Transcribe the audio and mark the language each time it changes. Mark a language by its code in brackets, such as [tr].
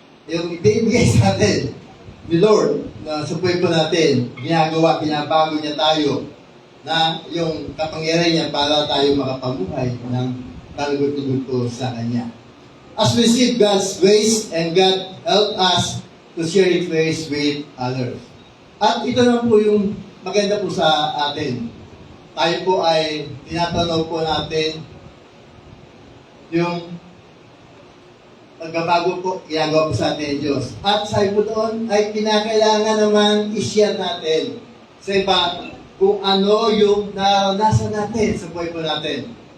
[tl] Yung ibigay sa atin ni Lord na sa buhay po natin, ginagawa, binabago niya tayo na yung kapangyarihan niya para tayo makapamuhay ng kalugod-lugod po sa Kanya. [en] As we receive God's grace and God help us to share His grace with others. [tl] At ito na po yung maganda po sa atin. Tayo po ay tinatanaw po natin yung pagbabago po, ginagawa po sa atin ng Diyos. At sabi po doon, ay kinakailangan naman i-share natin sa iba kung ano yung naranasan natin sa buhay po natin.